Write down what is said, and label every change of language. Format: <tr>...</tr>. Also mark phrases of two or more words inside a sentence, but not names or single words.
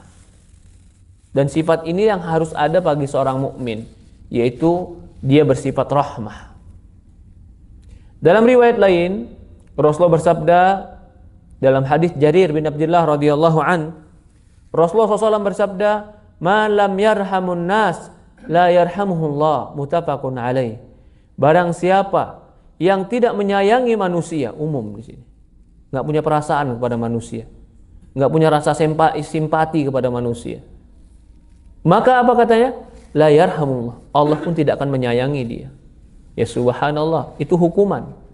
<id>Dan sifat ini yang harus ada bagi seorang mukmin, yaitu dia bersifat rahmah. Dalam riwayat lain, Rasulullah bersabda dalam hadis Jarir bin Abdullah</id> <ar>رضي الله عن,</ar> <id>Rasulullah SAW bersabda,</id> <ar>"ما لم يرحم الناس لا يرحمه الله." متفق عليه.</ar> <id>Barang siapa yang tidak menyayangi manusia, umum di sini, nggak punya perasaan kepada manusia, nggak punya rasa simpati kepada manusia, maka apa katanya?</id> <ar>لا يرحم الله.</ar> <id>Allah pun tidak akan menyayangi dia.</id> <ar>يا سبحان الله,</ar> <id>itu hukuman.</id>